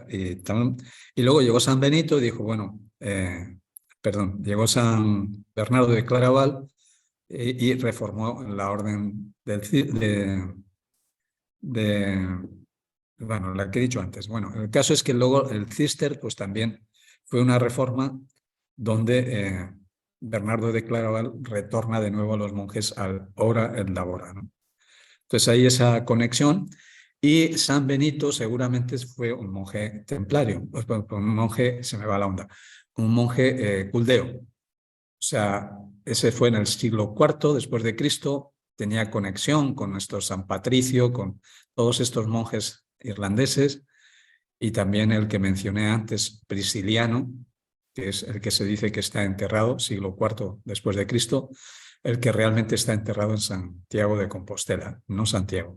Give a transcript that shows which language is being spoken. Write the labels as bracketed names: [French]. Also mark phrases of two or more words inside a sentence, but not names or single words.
[Spanish] Y luego llegó San Benito y dijo, bueno, llegó San Bernardo de Claraval y reformó la orden bueno, la que he dicho antes. Bueno, el caso es que luego el Cister, pues también fue una reforma donde Bernardo de Claraval retorna de nuevo a los monjes al [Latin] ora et labora, [Spanish] ¿no? Entonces hay esa conexión. Y San Benito seguramente fue un monje templario, un monje, se me va la onda, un monje culdeo. O sea, ese fue en el siglo IV después de Cristo, tenía conexión con nuestro San Patricio, con todos estos monjes irlandeses, y también el que mencioné antes, Prisciliano, que es el que se dice que está enterrado, siglo IV después de Cristo, el que realmente está enterrado en Santiago de Compostela, no Santiago.